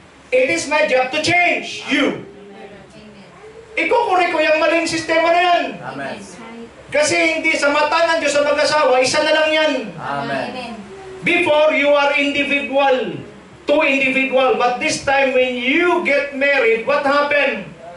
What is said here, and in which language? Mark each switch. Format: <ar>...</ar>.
<en>It is my job to change you.</en> <tl>Ikukurik ko yung maling sistema na yan. Amen. Kasi hindi sa mata ng Diyos sa mag-asawa, isa na lang yan. Amen.</tl> <en>Before, you are individual. Two individual. But this time, when you get married, what happened?</en>